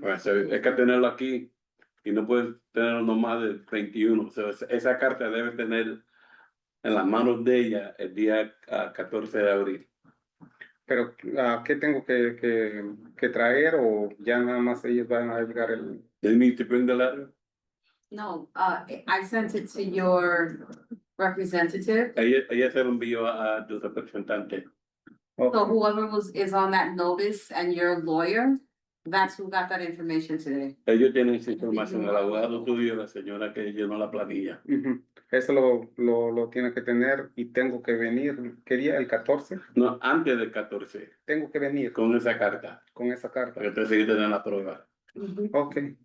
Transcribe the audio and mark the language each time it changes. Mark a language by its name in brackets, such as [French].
[Spanish] Right, so hay que tenerlo aquí y no puedes tenerlo no más del 21. So esa carta debe tener en las manos de ella el día 14 de abril. Pero, ¿qué tengo que traer o ya nada más ellos van a llegar el? [English] They need to bring the letter. No, I sent it to your representative. [Spanish] Ella se lo envió a tu representante. [English] So whoever is on that notice and your lawyer, That's who got that information today. [Spanish] Ellos tienen esa información, el abogado tuyo, la señora que llenó la planilla. Ujú. Eso lo tiene que tener y tengo que venir. ¿Qué día? ¿El 14? No, antes del 14, Tengo que venir con esa carta, con esa carta. para que te sigas teniendo la prueba. Ok.